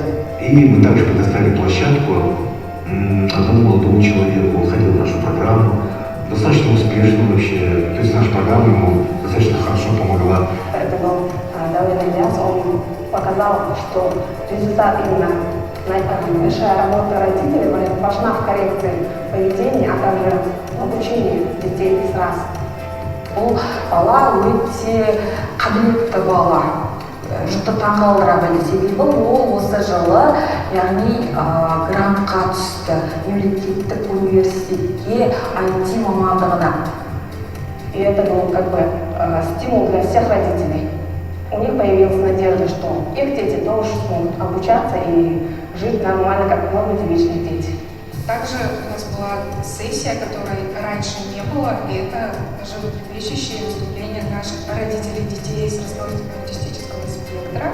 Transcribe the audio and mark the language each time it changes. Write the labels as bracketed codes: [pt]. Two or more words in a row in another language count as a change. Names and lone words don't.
[ru] И мы также предоставили площадку одному молодому человеку, он ходил в нашу программу, достаточно успешно вообще, то есть наша программа ему достаточно хорошо помогла. Это был Даулет Ильяс, он показал, что результат именно большая работа родителей важна в коррекции поведения, а также в обучении детей с раз. [kk] Бұл бала өте қабілетті бала. Жұртты таңғалдыра білді, себебі ол осы жылы, яғни грантқа түсті мемлекеттік университетке IT мамандығына. [ru] И это был как бы стимул для всех родителей. У них появилась надежда, что их дети тоже смогут обучаться и жить нормально, как многие вечные дети. Также у нас была сессия, которой раньше не было, и это животрепещущее выступление наших родителей детей с расстройством аутистического спектра.